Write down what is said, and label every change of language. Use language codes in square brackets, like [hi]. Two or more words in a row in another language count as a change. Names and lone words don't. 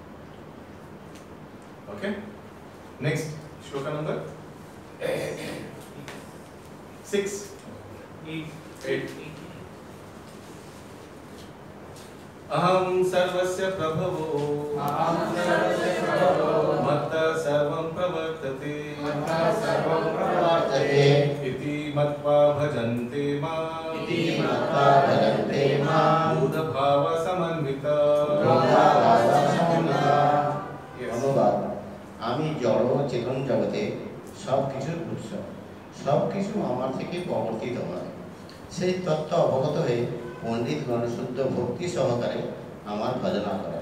[en] okay, next [bn] শ্লোকা নাম্বার 6 8 [sa] अहं सर्वस्य प्रभवो मत्तः सर्वं प्रवर्तते इति मत्वा भजन्ते मां बोधभावसमन्विता। [bn] অনুবাদ: আমি জড় ও চেতন জগতে সব কিছুর উৎস, সব কিছু আমার থেকে প্রবর্তিত হয়। সেই তত্ত্ব অবগত হয়ে পণ্ডিতগণ শুদ্ধ ভক্তি সহকারে আমার ভজনা করেন।